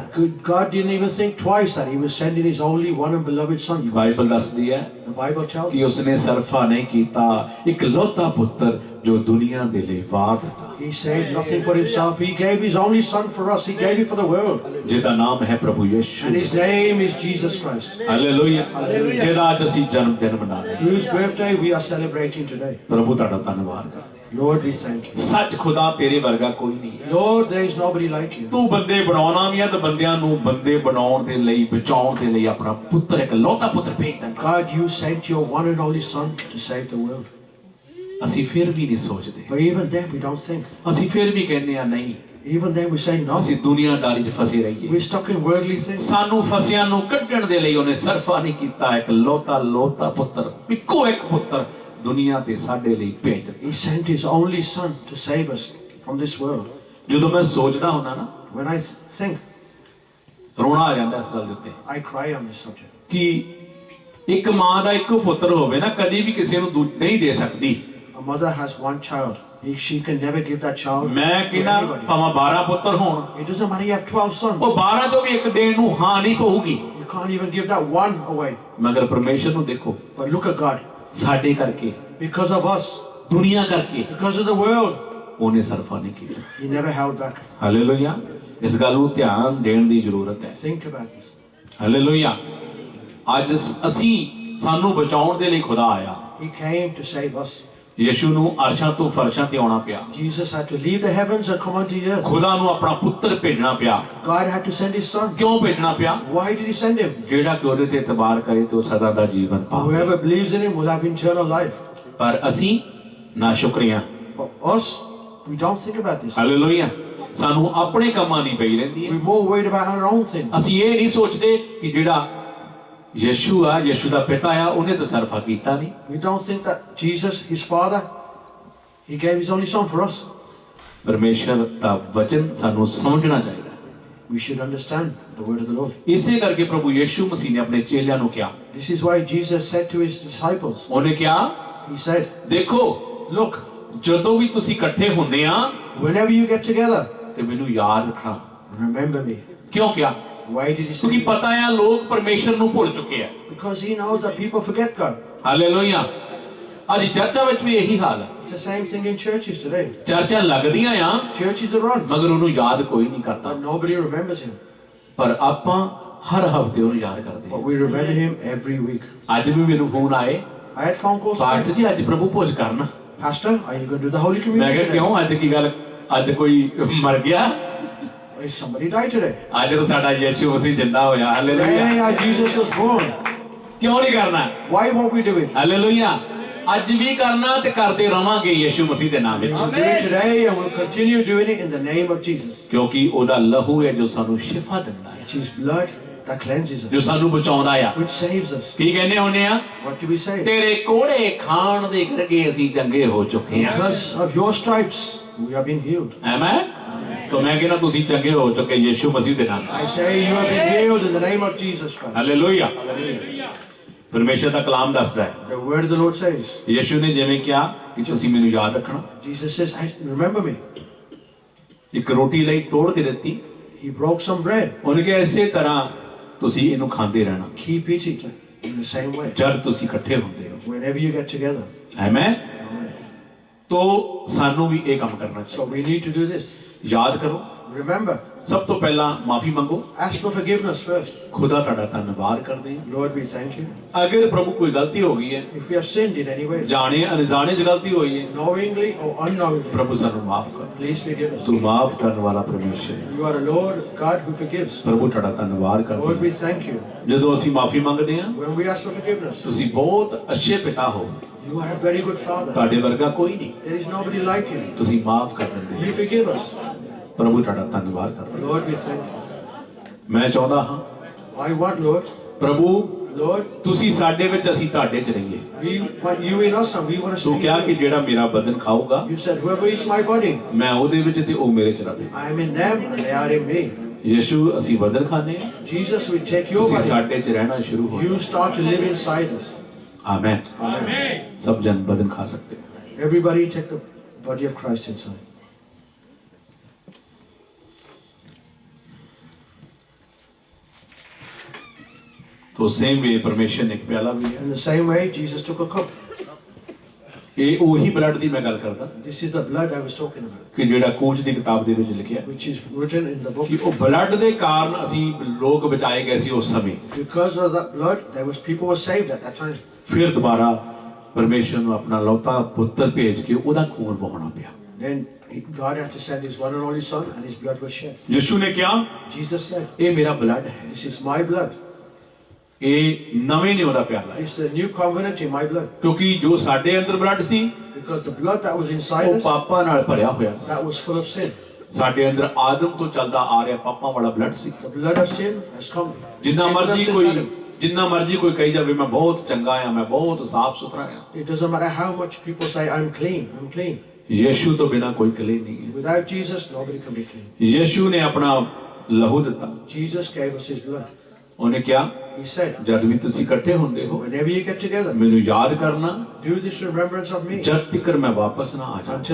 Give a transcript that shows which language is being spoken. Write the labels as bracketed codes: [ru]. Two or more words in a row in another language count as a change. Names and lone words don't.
[en] God didn't even think twice that He was sending His only one and beloved Son for us. [pa] ਬਾਈਬਲ ਦੱਸਦੀ ਹੈ [en] The Bible tells [pa] कि [en] us [pa] ਉਸਨੇ ਸਰਫਾ ਨਹੀਂ ਕੀਤਾ, ਇੱਕ ਲੌਤਾ ਪੁੱਤਰ ਜੋ ਦੁਨੀਆ ਦੇ ਲਈ ਵਾਰ ਦਿੱਤਾ, [en] He saved nothing for Himself. He gave His only Son for us. He gave it for the world. [pa] ਜਿਹਦਾ ਨਾਮ ਹੈ ਪ੍ਰਭੂ ਯਿਸੂ, [en] And His name is Jesus Christ, [pa] ਹਾਲੇਲੂਇਆ, ਜਿਹਦਾ ਅੱਜ ਅਸੀਂ ਜਨਮ ਦਿਨ ਮਨਾ ਰਹੇ ਹਾਂ। [en] whose birthday we are celebrating today. [pa] ਪ੍ਰਭੂ ਤੁਹਾਡਾ ਧੰਨਵਾਦ ਕਰਦੇ। [en] Lord, we thank You. [pa] ਸੱਚ ਖੁਦਾ ਤੇਰੇ ਵਰਗਾ ਕੋਈ ਨਹੀਂ ਹੈ। [en] Lord, there is nobody like You. [pa] ਤੂੰ ਬੰਦੇ ਬਣਾਉਣਾ ਵੀ ਹੈਂ ਤੇ ਬੰਦਿਆਂ ਨੂੰ ਬੰਦੇ ਬਣਾਉਣ ਦੇ ਲਈ ਬਚਾਉਣ ਦੇ ਲਈ ਆਪਣਾ ਪੁੱਤਰ ਇੱਕ ਲੌਤਾ ਪੁੱਤਰ ਭੇਜ ਦਿੰਦਾ। [en] God, You sent Your one and only Son to save the world. [pa] ਅਸੀਂ ਫਿਰ ਵੀ ਨਹੀਂ ਸੋਚਦੇ, [en] But even then, we don't think. [pa] ਅਸੀਂ ਫਿਰ ਵੀ ਕਹਿੰਦੇ ਆ ਨਹੀਂ, [en] Even then, we say no. [pa] ਅਸੀਂ ਦੁਨੀਆਦਾਰੀ 'ਚ ਫਸੇ ਰਹੀਏ। [en] We're stuck in worldly things. [pa] ਸਾਨੂੰ ਫਸਿਆਂ ਨੂੰ ਕੱਢਣ ਦੇ ਲਈ ਉਹਨੇ ਸਰਫਾ ਨਹੀਂ ਕੀਤਾ, ਇੱਕ ਲੌਤਾ ਪੁੱਤਰ, ਇੱਕੋ ਇੱਕ ਪੁੱਤਰ ਦੁਨੀਆ ਤੇ ਸਾਡੇ ਲਈ ਭੇਜ ਦਿੱਤਾ। [en] He sent His only Son to save us from this world. [pa] ਜਦੋਂ ਮੈਂ ਸੋਚਦਾ ਹੁੰਦਾ ਨਾ, [en] When I think, [pa] ਰੋਣਾ ਆ ਜਾਂਦਾ ਇਸ ਗੱਲ ਦੇ ਉੱਤੇ [en] I cry on this subject. [pa] ਕਿ ਇੱਕ ਮਾਂ ਦਾ ਇੱਕੋ ਪੁੱਤਰ ਹੋਵੇ ਨਾ, ਕਦੀ ਵੀ ਕਿਸੇ ਨੂੰ ਨਹੀਂ ਦੇ ਸਕਦੀ। [en] A mother has one child. She can never give that child [pa] ਮੈਂ [en] to [pa] ਕਹਿੰਦਾ [en] anybody. [pa] ਭਾਵੇਂ 12 ਪੁੱਤਰ ਹੋਣ, [en] It doesn't matter you have 12 sons. [pa] ਉਹ 12 ਤੋਂ ਵੀ ਇੱਕ ਦੇਣ ਨੂੰ ਹਾਂ ਨਹੀਂ ਪਊਗੀ। [en] You can't even give that one away. [pa] ਮਗਰ ਪਰਮੇਸ਼ਰ ਨੂੰ ਦੇਖੋ, [en] But look at God. [pa] ਸਾਡੇ ਕਰਕੇ, [en] Because of us, [pa] ਦੁਨੀਆ ਕਰਕੇ [en] because of the world, [pa] ਉਹਨੇ ਸਰਫਾ ਨਹੀਂ ਕੀਤਾ। [en] He never held back. [pa] ਹਾਲੇਲੂਇਆ, ਇਸ ਗੱਲ ਨੂੰ ਧਿਆਨ ਦੇਣ ਦੀ ਜ਼ਰੂਰਤ ਹੈ। [en] Think about this. [pa] ਹਾਲੇਲੂਇਆ, ਅੱਜ ਅਸੀਂ ਸਾਨੂੰ ਬਚਾਉਣ ਦੇ ਲਈ ਖੁਦਾ ਆਇਆ। [en] He came to save us. [pa] ਯਿਸੂ ਨੂੰ ਅਰਸ਼ਾਂ ਤੋਂ ਫਰਸ਼ਾਂ ਤੇ ਆਉਣਾ ਪਿਆ। [en] Jesus had to leave the heavens and come onto the earth. [pa] ਖੁਦਾ ਨੂੰ ਆਪਣਾ ਪੁੱਤਰ ਭੇਜਣਾ ਪਿਆ। [en] God had to send His Son. [pa] ਕਿਉਂ ਭੇਜਣਾ ਪਿਆ? [en] Why did He send Him? [pa] ਜਿਹੜਾ ਕਿ ਉਹਦੇ ਤੇ ਇਤਬਾਰ ਕਰੇ ਤੇ ਉਹ ਸਦਾ ਦਾ ਜੀਵਨ ਪਾਵੇ। [en] Whoever believes in Him will have eternal life. [pa] ਪਰ ਅਸੀਂ ਨਾਸ਼ੁਕਰੀਆਂ, [en] But us, we don't think about this. [pa] ਹਾਲੇਲੂਇਆ, ਸਾਨੂੰ ਆਪਣੇ ਕੰਮਾਂ ਦੀ ਪਈ ਰਹਿੰਦੀ ਹੈ। [en] We're more worried about our own things. [pa] ਅਸੀਂ ਇਹ ਨਹੀਂ ਸੋਚਦੇ ਕਿ ਜਿਹੜਾ ਯਿਸੂ ਆ, ਯਿਸੂ ਦਾ ਪਿਤਾ ਆ, ਉਹਨੇ ਤਾਂ ਸਰਫਾ ਕੀਤਾ ਨਹੀਂ। [en] We don't think that Jesus, His Father, He gave His only Son for us. [pa] ਪਰਮੇਸ਼ਰ ਦਾ ਵਚਨ ਸਾਨੂੰ ਸਮਝਣਾ ਚਾਹੀਦਾ। [en] We should understand the word of the Lord. [pa] ਇਸੇ ਕਰਕੇ ਪ੍ਰਭੂ ਯਿਸੂ ਮਸੀਹ ਨੇ ਆਪਣੇ ਚੇਲਿਆਂ ਨੂੰ ਕਿਹਾ, [en] This is why Jesus said to His disciples, [pa] ਉਹਨੇ ਕਿਹਾ, [en] He said, [pa] ਦੇਖੋ, [en] look, [pa] ਜਦੋਂ ਵੀ ਤੁਸੀਂ ਇਕੱਠੇ ਹੁੰਦੇ ਆ [en] whenever you get together, [pa] ਤੇ ਮੈਨੂੰ ਯਾਦ ਰੱਖਣਾ। [en] remember me. [pa] ਕਿਉਂ ਕਿਹਾ? [en] Why did He say [pa] ਕਿਉਂਕਿ [en] that? [pa] ਪਤਾ ਆ ਲੋਕ ਪਰਮੇਸ਼ਰ ਨੂੰ ਭੁੱਲ ਚੁੱਕੇ ਆ। [en] Because He knows that people forget God. [pa] ਹਾਲੇਲੂਇਆ, ਅੱਜ ਚਰਚਾਂ ਵਿੱਚ ਵੀ ਇਹੀ ਹਾਲ ਹੈ। [en] It's the same thing in churches today. [pa] ਚਰਚਾਂ ਲੱਗਦੀਆਂ ਆ, [en] Churches are run, [pa] ਮਗਰ ਉਹਨੂੰ ਯਾਦ ਕੋਈ ਨਹੀਂ ਕਰਦਾ। [en] but nobody remembers Him. [pa] ਪਰ ਆਪਾਂ ਹਰ ਹਫ਼ਤੇ ਉਹਨੂੰ ਯਾਦ ਕਰਦੇ [en] But [pa] ਹਾਂ। [en] we remember Him every week. [pa] ਅੱਜ ਵੀ ਮੈਨੂੰ ਫੋਨ ਆਏ, [en] I had phone calls [pa] ਪਾਸਟਰ [en] today. [pa] ਜੀ ਅੱਜ ਪ੍ਰਭੂ ਭੋਜ ਕਰਨਾ। [en] Pastor, are you going to do the Holy [pa] ਮੈਂ [en] Communion [pa] ਕਿਹਾ [en] today? [pa] ਕਿਉਂ, ਅੱਜ ਕੀ ਗੱਲ, ਅੱਜ ਕੋਈ ਮਰ ਗਿਆ? [en] Is somebody died today? [pa] ਅੱਜ ਤਾਂ ਸਾਡਾ ਯਿਸੂ ਮਸੀਹ ਜਿੰਦਾ ਹੋਇਆ। ਹਾਲੇਲੂਇਆ, [en] Today, our Jesus was born. [pa] ਕਿਉਂ ਨਹੀਂ ਕਰਨਾ? [en] Why won't we do it? [pa] ਹਾਲੇਲੂਇਆ, ਅੱਜ ਵੀ ਕਰਨਾ ਤੇ ਕਰਦੇ ਰਵਾਂਗੇ ਯਿਸੂ ਮਸੀਹ ਦੇ ਨਾਮ ਵਿੱਚ, [en] We'll do it today and we'll continue doing it in the name of Jesus. [pa] ਕਿਉਂਕਿ ਉਹਦਾ ਲਹੂ ਹੈ ਜੋ ਸਾਨੂੰ ਸ਼ਿਫਾ ਦਿੰਦਾ ਹੈ, [en] It's His blood that cleanses [pa] ਜੋ [en] us, [pa] ਸਾਨੂੰ ਬਚਾਉਂਦਾ ਆ। [en] which saves us. [pa] ਕੀ ਕਹਿੰਦੇ ਹੁੰਦੇ ਆ? [en] What do we say? [pa] ਤੇਰੇ ਕੋੜੇ ਖਾਣ ਦੇ ਕਰਕੇ ਅਸੀਂ ਚੰਗੇ ਹੋ ਚੁੱਕੇ ਹਾਂ। [en] Because of your stripes, we have been healed. [pa] ਆਮੇਨ। ਤਾਂ ਮੈਂ ਕਹਿਨਾ ਤੁਸੀਂ ਚੰਗੇ ਹੋ ਚੁੱਕੇ ਯਿਸੂ ਮਸੀਹ ਦੇ ਨਾਮ [en] I say you have been healed in the name of Jesus Christ. [pa] हालेलुया। [en] Hallelujah. [pa] ਪਰਮੇਸ਼ਰ ਦਾ ਕਲਾਮ ਦੱਸਦਾ ਹੈ, [en] The word of the Lord says, [pa] ਯਿਸੂ ਨੇ ਜਿਵੇਂ ਕਿਹਾ ਕਿ ਤੁਸੀਂ ਮੈਨੂੰ ਯਾਦ ਰੱਖਣਾ, [en] Jesus says, "Hey, remember me." [pa] ਇੱਕ ਰੋਟੀ ਲਈ ਤੋੜ ਕੇ ਦਿੱਤੀ, [en] He broke some bread. [pa] ਉਹਨੇ ਕਿਹਾ ਇਸੇ ਤਰ੍ਹਾਂ ਤੁਸੀਂ ਇਹਨੂੰ ਖਾਂਦੇ ਰਹਿਣਾ [en] Keep eating it in the same way. [pa] ਜਦ ਤੁਸੀਂ ਇਕੱਠੇ ਹੁੰਦੇ ਹੋ। [en] Whenever you get together. [pa] ਆਮੇਨ। तो ਸਾਨੂੰ ਵੀ ਇਹ ਕੰਮ ਕਰਨਾ [en] So [pa] ਚਾਹੀਦਾ। [en] we need to do this. [pa] ਯਾਦ ਕਰੋ, [en] Remember, [pa] ਸਭ ਤੋਂ ਪਹਿਲਾਂ ਮਾਫੀ ਮੰਗੋ। [en] ask for forgiveness first. [pa] ਖੁਦਾ ਤੁਹਾਡਾ ਧੰਨਵਾਦ ਕਰਦੇ ਹਾਂ। [en] Lord, we thank you. [pa] ਅਗਰ ਪ੍ਰਭੂ ਕੋਈ ਗਲਤੀ ਹੋ ਗਈ ਹੈ, [en] If we have sinned in any way, [pa] ਜਾਣੇ ਅਣਜਾਣੇ ਚ ਗਲਤੀ ਹੋਈ ਹੈ, [en] knowingly or unknowingly, [pa] ਪ੍ਰਭੂ ਸਾਨੂੰ ਮਾਫ ਕਰ। [en] please forgive us. [pa] ਤੂੰ ਮਾਫ ਕਰਨ ਵਾਲਾ ਪਰਮੇਸ਼ਰ ਹੈ। [en] You are a Lord God who forgives. [pa] ਪ੍ਰਭੂ ਤੁਹਾਡਾ ਧੰਨਵਾਦ [en] Lord, [pa] ਕਰਦੇ [en] we [pa] ਹਾਂ। [en] thank you. [pa] ਜਦੋਂ ਅਸੀਂ ਮਾਫੀ ਮੰਗਦੇ ਹਾਂ, [en] When we ask for forgiveness, [pa] ਤੁਸੀਂ ਬਹੁਤ ਅੱਛੇ ਪਿਤਾ ਹੋ, [en] you are a very good Father. [pa] ਤੁਹਾਡੇ ਵਰਗਾ ਕੋਈ ਨਹੀਂ, [en] There is nobody like you. [pa] ਤੁਸੀਂ ਮਾਫ ਕਰ ਦਿੰਦੇ [en] You [pa] ਹੋ। [en] forgive us. [pa] ਪ੍ਰਭੂ ਤੁਹਾਡਾ ਧੰਨਵਾਦ ਕਰਦੇ ਹਾਂ। [en] Lord, we thank you. [pa] ਮੈਂ ਚਾਹੁੰਦਾ ਹਾਂ [en] I want, Lord, [pa] ਪ੍ਰਭੂ [en] Lord, [pa] ਤੁਸੀਂ ਸਾਡੇ ਵਿੱਚ, ਅਸੀਂ ਤੁਹਾਡੇ ਚ ਰਹੀਏ। [en] we want you in us and we want to [pa] ਤੂੰ [en] stay [pa] ਕਿਹਾ [en] in [pa] ਕਿ [en] you. [pa] ਜਿਹੜਾ ਮੇਰਾ ਬਦਨ ਖਾਊਗਾ, [en] You said, whoever eats my body, [pa] ਮੈਂ ਉਹਦੇ ਵਿੱਚ ਤੇ ਉਹ ਮੇਰੇ ਚ ਰਵੇ। [en] I am in them and they are in me. [pa] ਯਿਸੂ, ਅਸੀਂ ਬਦਨ ਖਾਣੇ ਹਾਂ, [en] Jesus, we take your [pa] ਤੁਸੀਂ [en] body. [pa] ਸਾਡੇ ਚ ਰਹਿਣਾ ਸ਼ੁਰੂ ਹੋ। [en] You start to live inside us. [pa] ਆਮੇਨ। [en] Amen. [pa] ਸਭ ਜਨ ਬਦਨ ਖਾ [hi] सकते हैं। [en] Everybody take the body of Christ inside. [hi] तो [en] same way [hi] परमेश्वर ने एक प्याला भी है। [en] In the same way, Jesus took a cup. [pa] ये ਉਹੀ ਬਲੱਡ ਦੀ ਮੈਂ ਗੱਲ ਕਰਦਾ [en] This is the blood I was talking about, [pa] ਕਿ ਜਿਹੜਾ ਕੂਚ ਦੀ ਕਿਤਾਬ ਦੇ ਵਿੱਚ ਲਿਖਿਆ [en] which is written in the book. [pa] ਕਿ ਉਹ ਬਲੱਡ ਦੇ ਕਾਰਨ ਅਸੀਂ ਲੋਕ ਬਚਾਏ ਗਏ ਸੀ ਉਸ ਸਮੇਂ। [en] Because of that blood, people were saved at that time. [pa] ਫਿਰ ਦੁਬਾਰਾ ਪਰਮੇਸ਼ਰ ਨੂੰ ਆਪਣਾ ਲੌਤਾ ਪੁੱਤਰ ਭੇਜ ਕੇ ਉਹਦਾ ਖੂਨ ਬਹਾਉਣਾ ਪਿਆ। [en] Then God had to send His one and only Son, and His blood was shed. [pa] ਯਿਸੂ ਨੇ ਕਿਹਾ [en] Jesus said, [pa] ਇਹ ਮੇਰਾ ਬਲੱਡ ਹੈ, [en] "This is my blood. [pa] ਇਹ ਨਵੇਂ ਨਿਉਂ ਦਾ ਪਿਆਲਾ ਹੈ। [en] It's the new covenant in my blood." [pa] ਕਿਉਂਕਿ ਜੋ ਸਾਡੇ ਅੰਦਰ ਬਲੱਡ ਸੀ [en] Because the blood that was inside [pa] ਉਹ [en] us, [pa] ਪਾਪਾਂ ਨਾਲ ਭਰਿਆ ਹੋਇਆ ਸੀ। [en] that was full of sin. [pa] ਸਾਡੇ ਅੰਦਰ ਆਦਮ ਤੋਂ ਚੱਲਦਾ ਆ ਰਿਹਾ ਪਾਪਾਂ ਵਾਲਾ ਬਲੱਡ ਸੀ। [en] The blood of sin has come. [pa] ਜਿੰਨਾ [en] in us [pa] ਮਰਜ਼ੀ [en] since [pa] ਕੋਈ [en] Adam. [pa] ਜਿੰਨਾ ਮਰਜ਼ੀ ਕੋਈ ਕਹੀ ਜਾਵੇ ਮੈਂ ਬਹੁਤ ਚੰਗਾ ਆ, ਮੈਂ ਬਹੁਤ ਸਾਫ਼ ਸੁਥਰਾ ਆ, [en] It doesn't matter how much people say, "I'm clean, I'm clean." [pa] ਯਿਸੂ ਤੋਂ ਬਿਨਾ ਕੋਈ ਕਲੀਨ ਨਹੀਂ ਹੈ। [en] Without Jesus, nobody can be clean. [pa] ਯਿਸੂ ਨੇ ਆਪਣਾ ਲਹੂ ਦਿੱਤਾ। [en] Jesus gave us His blood. [pa] ਉਹਨੇ ਕਿਹਾ [en] He said, [pa] ਜਦ ਵੀ ਤੁਸੀਂ ਇਕੱਠੇ ਹੁੰਦੇ ਹੋ [en] "Whenever you get together, [pa] ਮੈਨੂੰ ਯਾਦ ਕਰਨਾ [en] do this in remembrance of me [pa] ਜਦ ਤੱਕ ਮੈਂ ਵਾਪਸ ਨਾ ਆ ਜਾਵਾਂ।